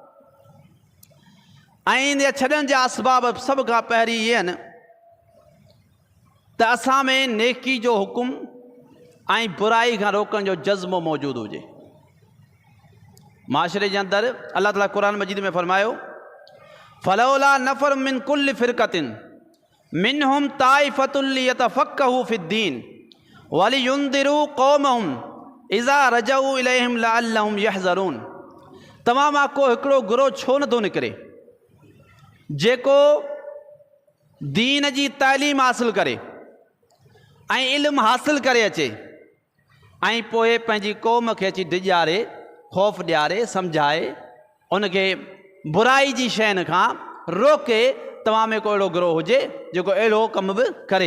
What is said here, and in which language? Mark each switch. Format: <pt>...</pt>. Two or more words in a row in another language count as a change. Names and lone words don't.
<sd>ऐं इन छॾण जा असबाब सभ खां पहिरीं इहे आहिनि त असां में नेकी जो हुकुम ऐं बुराई खां रोकण जो जज़्बो मौजूदु हुजे। माशरे जे अंदरि अल्लाह ताला क़ुर मजीद में फरमायो,</sd> <ar>فلولا نفر من كل فرقة منهم طائفة ليتفقهوا في الدين ولينذروا قومهم إذا رجعوا إليهم لعلهم يحذرون.</ar> <sd>तव्हां मां को हिकिड़ो गुरो छो नथो निकिरे जेको दीन जी तालीम हासिल करे ऐं इल्मु हासिल करे अचे ऐं पोइ पंहिंजी क़ौम खे अची डिॼारे ख़ौफ़ ॾियारे सम्झाए उनखे बुराई जी शयुनि खां रोके तव्हां में को अहिड़ो गिरोह हुजे जेको अहिड़ो कमु बि करे।</sd>